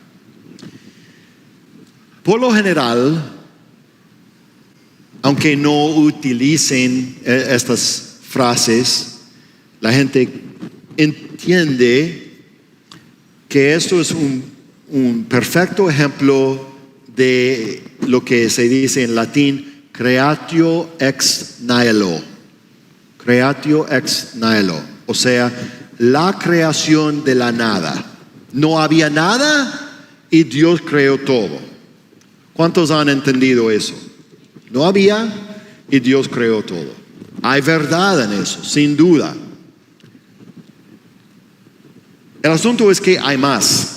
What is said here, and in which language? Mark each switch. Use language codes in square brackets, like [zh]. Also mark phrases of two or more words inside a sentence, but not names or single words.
[es] Por lo general, aunque no utilicen estas frases, la gente entiende que esto es un perfecto ejemplo de lo que se dice en latín [la] creatio ex nihilo. Creatio ex nihilo, [es] o sea, la creación de la nada. No había nada y Dios creó todo. ¿Cuántos han entendido eso? No había y Dios creó todo. Hay verdad en eso, sin duda. El asunto es que hay más.